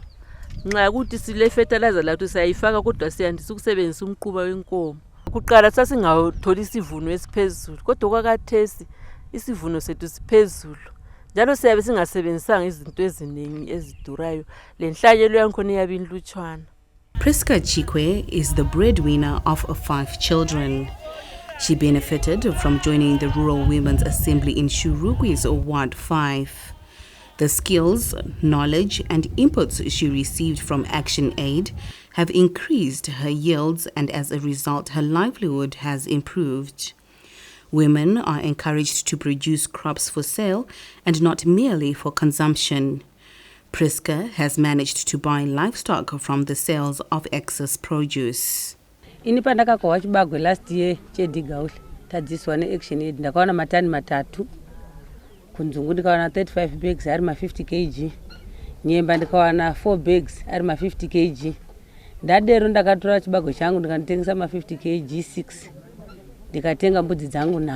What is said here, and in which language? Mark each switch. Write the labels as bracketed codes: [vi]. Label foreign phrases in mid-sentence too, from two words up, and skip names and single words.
[nd] Nxa ukuthi sile fertilizer lathu sayifaka kodwa siyandisa ukusebenzisa umquba wenkomo. Kuqala sasingatholi isivuno esiphezulu kodwa kwakathesi isivuno sethu siphezulu. Njalo siyabe singasebenzisanga izinto eziningi ezidurayo. Lenhlanyelo yankhona iyabinlutshwana. [en] Priska Chikwe is the breadwinner of 5 children. She benefited from joining the Rural Women's Assembly in Shurugwi's Ward 5. The skills, knowledge, and inputs she received from Action Aid have increased her yields, and as a result, her livelihood has improved. Women are encouraged to produce crops for sale and not merely for consumption. Priska has managed to buy livestock from the sales of excess produce. [sn] Ini pandakakohwa chibagwe [en] last year [sn] chedhigauli tadziswa neAction Aid ndakaona matani matatu, kunzungu ndikawana 35 bags ari ma50 kg, nyemba ndikawana 4 bags ari ma50 kg. Ndadero ndakatora chibagwe changu ndikatengesa ma50 kg 6, ndikatenga mbudzi dzangu 3.